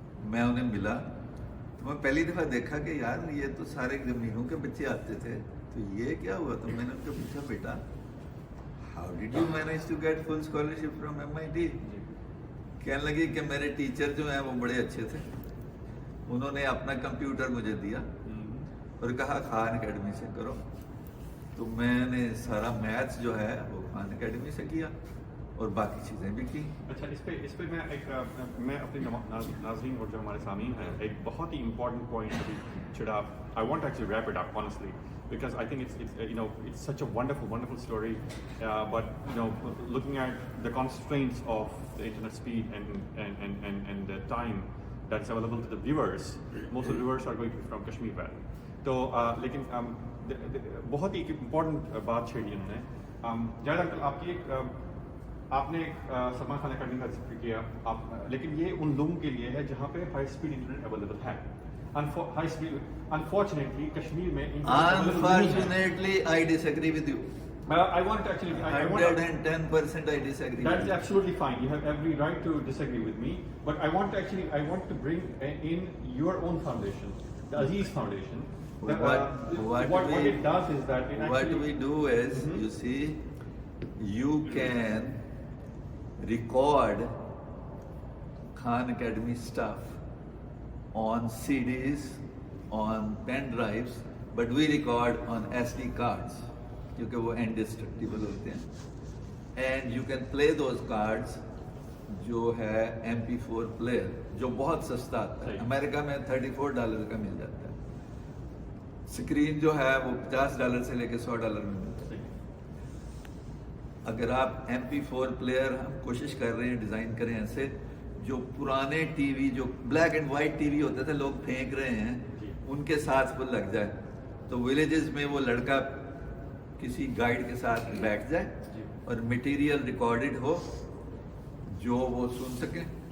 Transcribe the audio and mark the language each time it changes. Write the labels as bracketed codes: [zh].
[ur] میں انہیں ملا تو میں پہلی دفعہ دیکھا کہ یار یہ تو سارے زمینوں کے بچے آتے تھے, تو یہ کیا ہوا؟ تو میں نے ان کو پوچھا بیٹا [en] how did you manage to get full scholarship from [ur] MIT؟ کہنے لگی کہ میرے ٹیچر جو ہیں وہ بڑے اچھے تھے, انہوں نے اپنا کمپیوٹر مجھے دیا اور کہا خان اکیڈمی سے کرو. تو میں نے سارا میتھس جو ہے وہ خان اکیڈمی سے کیا اور باقی چیزیں بھی کی. اچھا اس پہ میں اپنے ناظرین اور جو ہمارے سامعین ہیں ایک بہت ہی امپورٹنٹ پوائنٹ ابھی چھڑا. [en] I want to actually wrap it up honestly because I think it's such a wonderful story, but looking at the constraints of the internet speed and the time that's available to the viewers, most of the viewers are going to be from Kashmir Valley. [ur] تو لیکن بہت ہی important بات چھیڑی انہوں نے. Javed uncle آپ کی آپ نے سلمان خان اکیڈمی کا ذکر کیا, لیکن یہ ان لوگوں کے لیے ہے جہاں پہ ہائی اسپیڈ انٹرنیٹ اویلیبل ہے. ہائی اسپیڈ انفارچونیٹلی کشمیر میں [en] Unfortunately, I disagree with you. I want to actually 110% I disagree. That's absolutely fine. You have every right to disagree with me. But I want to bring in your own foundation, the Aziz Foundation. What it does is that it actually... What we do is, you see, you can record Khan Academy stuff on CDs, on pen drives, but we record on SD cards [ur] کیونکہ وہ indestructible ہوتے ہیں. [en] And you can play those cards [ur] جو ہے MP4 player جو بہت سستا آتا ہے, امریکہ میں $34 کا مل جاتا ہے. اسکرین جو ہے وہ $50 سے لے کے $100 میں ملتا ہے. اگر آپ MP4 پلیئر, ہم کوشش کر رہے ہیں ڈیزائن کریں ایسے جو پرانے ٹی وی جو black and white T V ہوتے تھے لوگ پھینک رہے ہیں ان کے ساتھ وہ لگ جائے, تو ولیجز میں وہ لڑکا کسی گائیڈ کے ساتھ بیٹھ جائے اور مٹیریل ریکارڈڈ ہو جو وہ سن سکیں.